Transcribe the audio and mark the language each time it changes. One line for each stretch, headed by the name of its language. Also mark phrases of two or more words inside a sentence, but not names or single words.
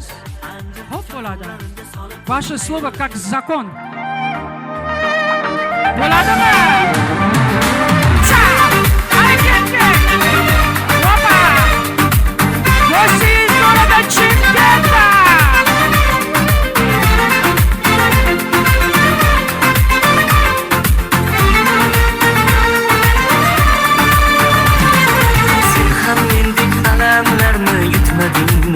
Uzbek: Xo'p bo'ladi.
Russian: Ваше слово как закон.
Uzbek: Bo'ladimi? Opa! Go'stingiz bo'ladi Chimkentda. Yutmadingmi?